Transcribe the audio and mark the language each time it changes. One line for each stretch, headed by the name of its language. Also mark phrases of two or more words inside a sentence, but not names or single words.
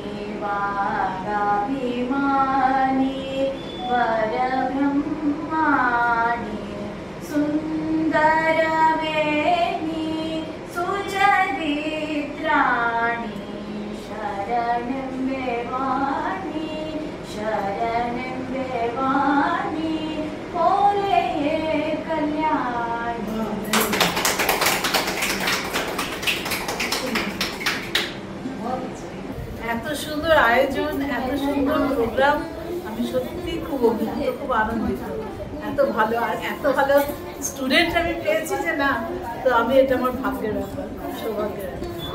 Kannada: ವಾಗಾಭಿಮಾನಿ ವರಬ್ರಹ್ಮಾಣಿ ಸುಂದರವೇಣಿ ಸುಚರಿತ್ರಾಣಿ ಶರಣೆಂಬೆ ವಾಣಿ ಶರಣೆಂಬೆ ವಾಣಿ ಓರೆಯೇ ಕಲ್ಯಾಣಿ।
Bangla: এত সুন্দর আয়োজন, এত সুন্দর প্রোগ্রাম, আমি সত্যি খুব অভিভূত, খুব আনন্দিত। এত ভালো আর এত ভালো স্টুডেন্ট আমি পেয়েছি যে না, তো আমি এটা আমার ভাগ্যের ব্যাপার, সৌভাগ্যের ব্যাপার।